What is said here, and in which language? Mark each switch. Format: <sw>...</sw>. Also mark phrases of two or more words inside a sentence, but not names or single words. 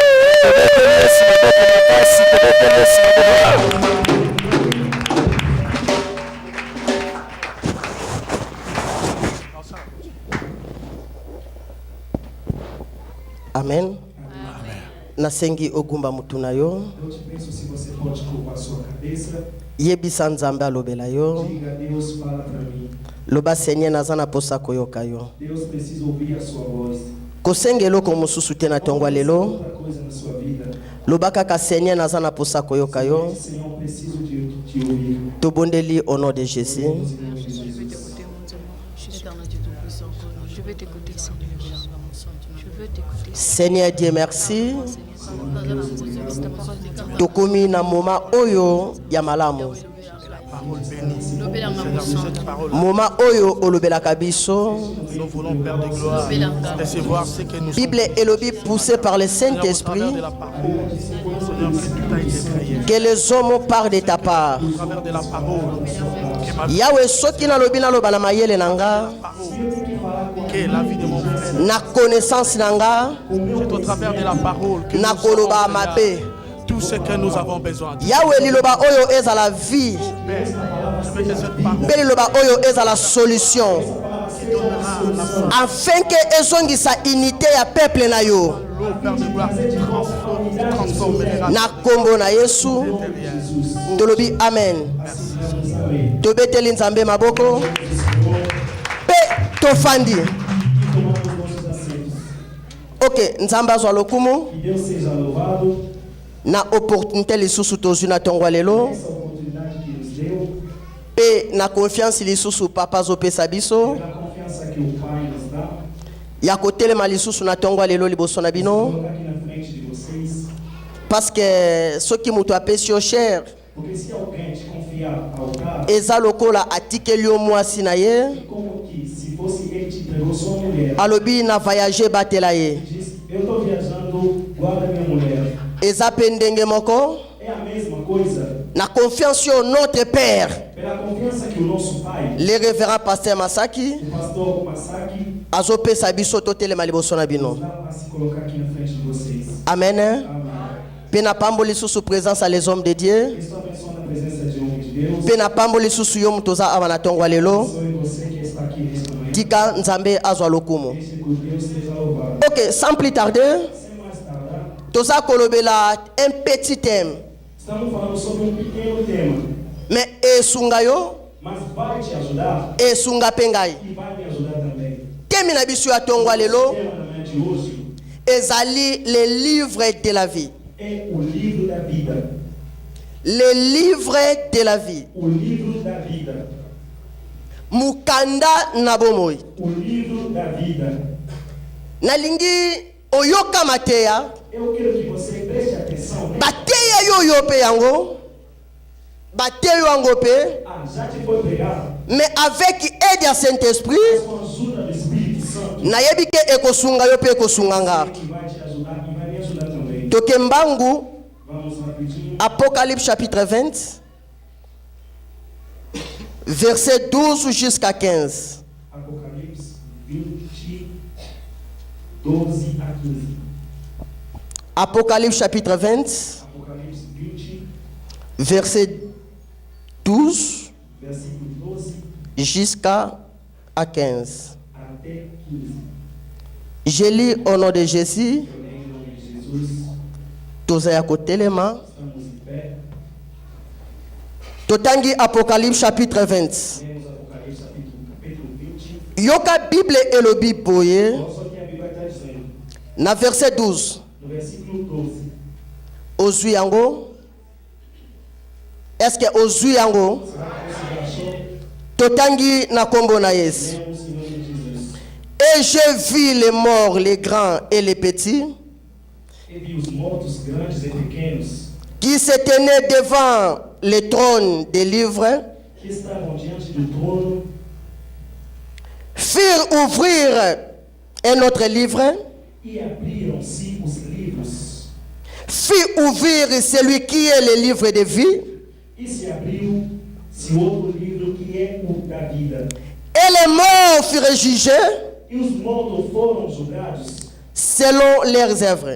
<ln>Amen. Nasengi ogumba mutuna yo.</ln> <pt>Eu te peço se você pode curvar sua cabeça.</pt> <ln>Yebisa Nzambe alobela yo.</ln> <pt>Diga, Deus fala para mim.</pt> <ln>Loba Seigneur nazana posa koyoka yo.</ln> <pt>Deus precisa ouvir a sua voz.</pt> <ln>Kosengelo ko mususu te na tongwa lelo.</ln> <pt>Outra coisa na sua vida.</pt> <ln>Loba kaka Seigneur nazana posa koyoka yo.</ln> <pt>Senhor, preciso de te ouvir.</pt> <ln>Tobondeli</ln> <fr>au nom de Jésus. Je vais t'écouter, mon Dieu. Je suis éternel Dieu Tout-Puissant. Je vais t'écouter, Seigneur. Je veux t'écouter. Seigneur Dieu merci.</fr> <ln>Tokomi na moma oyo ya malamu. Moma oyo olobelaka biso.</ln> <fr>Nous voulons, Père de gloire, recevoir ce que nous Bible elobi poussé par le Saint-Esprit. de la parole, Seigneur, que tout a été créé. Que les hommes parlent de ta part. Au travers de la parole, que ma vie,</fr> <ln>Yahweh soki na lobi na loba na mayele nanga.</ln> <fr>que la vie de mon frère,</fr> <ln>Na connaissance nanga.</ln> <fr>c'est au travers de la parole que</fr> <ln>Na</ln> <fr>nous</fr> <ln>koloba</ln> <fr>avons</fr> <ln>mabe.</ln> <fr>besoin. Tout ce que nous avons besoin.</fr> <ln>Yahweh liloba oyo eza</ln> <fr>la vie. Père, je veux que cette parole</fr> <ln>Mpe liloba oyo eza</ln> <fr>la solution. qui donnera la force, Afin que</fr> <ln>ezongisa unité ya peuple na yo.</ln> <fr>l'eau, Père de gloire, transformera</fr> <ln>Na kombo na Yesu. Tolobi amen. Tobeteli Nzambe maboko. Pe tofandi. Ok, Nzambe azwa lokumu.</ln> <pt>Que Deus seja louvado.</pt> <ln>Na opportunité lisusu tozwi na tongwa lelo.</ln> <pt>Essa oportunidade que nos deu.</pt> <ln>Pe na confiance lisusu papa azopesa biso.</ln> <pt>Pela confiança que o Pai nos dá.</pt> <ln>Ya kotelema lisusu na tongwa lelo liboso na bino.</ln> <pt>Colocar aqui na frente de vocês.</pt> <fr>Parce que</fr> <ln>soki mutu apesi yo cher.</ln> <pt>Porque se alguém te confiar ao cara,</pt> <ln>Eza lokola atikeli yo mwasi na ye.</ln> <pt>como que se fosse ele te entregou sua mulher.</pt> <ln>Alobi na voyager batela ye.</ln> <pt>Diz, eu estou viajando, guarda minha mulher.</pt> <ln>Eza pe ndenge moko.</ln> <pt>É a mesma coisa.</pt> <ln>Na confiance yo</ln> <fr>notre Père.</fr> <pt>Pela confiança confiança que o nosso pai,</pt> <fr>le révérend pasteur Masaki,</fr> <pt>o pastor Masaki,</pt> <ln>azopesa biso totelema liboso na bino.</ln> <pt>vai se colocar aqui na frente de vocês.</pt> <ln>Amen.</ln> <pt>Amém.</pt> <ln>Pena pambo lisusu</ln> <fr>présence les hommes de Dieu.</fr> <pt>Estou abençoando a presença de homens de Deus.</pt> <ln>Pena pambo lisusu yo mutoza awa na tongo lelo.</ln> <pt>Abençoe você que está aqui nesta manhã.</pt> <ln>Tika nzambe azwa lokumu.</ln> <pt>Deixe que Deus seja louvado.</pt> <fr>Ok, sans plus tarder,</fr> <pt>Sem mais tardar,</pt> <ln>toza kolobela</ln> <fr>un petit thème.</fr> <pt>estamos falando sobre pequeno tema,</pt> <ln>Mais esunga yo,</ln> <pt>mas vai te ajudar</pt> <ln>esunga pengai.</ln> <pt>e vai me ajudar também.</pt> <ln>Temi na biso ya tongo lelo,</ln> <pt>O tema da manhã de hoje</pt> <fr>ezali le livre de la vie.</fr> <pt>é o livro da vida.</pt> <fr>Le livre de la vie.</fr> <pt>O livro da vida.</pt> <ln>Mukanda na bomoi.</ln> <pt>O livro da vida.</pt> <ln>Nalingi oyoka mateya,</ln> <pt>Eu quero que você preste atenção, né?</pt> <ln>bateya yo yo pe yango, bateyo yango pe,</ln> <pt>Ah, já te foi pregado,</pt> <fr>mais avec aide ya Saint-Esprit,</fr> <pt>mas com a ajuda do Espírito Santo,</pt> <ln>nayebi ke ekosunga yo pe ekosunga nga.</ln> <pt>que vai te ajudar e vai me ajudar também.</pt> <ln>Toke mbangu,</ln> <pt>Vamos rapidinho.</pt> <fr>Apocalypse chapitre 20, verset 12 jusqu'à 15.</fr> <pt>Apocalipse 20, 12 a 15.</pt> <fr>Apocalypse chapitre 20,</fr> <pt>Apocalipse 20,</pt> <fr>verset 12</fr> <pt>versículo 12</pt> <fr>jusqu'à 15.</fr> <pt>até 15.</pt> <fr>Je lis au nom de Jésus,</fr> <pt>Eu leio em nome de Jesus.</pt> <ln>tozaya kotelema.</ln> <pt>Estamos em pé.</pt> <ln>Totangi Apocalypse chapitre 20.</ln> <pt>Lemos Apocalipse capítulo 20.</pt> <ln>Yoka Bible elobi boye,</ln> <pt>Olha só que a Bíblia está dizendo.</pt> <ln>na verset 12.</ln> <pt>No versículo 12.</pt> <ln>Ozui yango.</ln> <fr>Est-ce que</fr> <ln>ozui yango?</ln> <pt>Será que você achou?</pt> <ln>Totangi na kombo na Yesu.</ln> <pt>Lemos em nome de Jesus.</pt> <fr>Et j'ai vu les morts, les grands et les petits,</fr> <pt>E vi os mortos grandes e pequenos</pt> <fr>qui se tenaient devant le trône des livres,</fr> <pt>que estavam diante do trono,</pt> <fr>firent ouvrir un autre livre,</fr> <pt>e abriram-se os livros.</pt> <fr>fit ouvrir celui qui est le livre de vie,</fr> <pt>E se abriu-se outro livro que é o da vida.</pt> <fr>et les morts furent jugés</fr> <pt>E os mortos foram julgados</pt> <fr>selon leurs œuvres.</fr>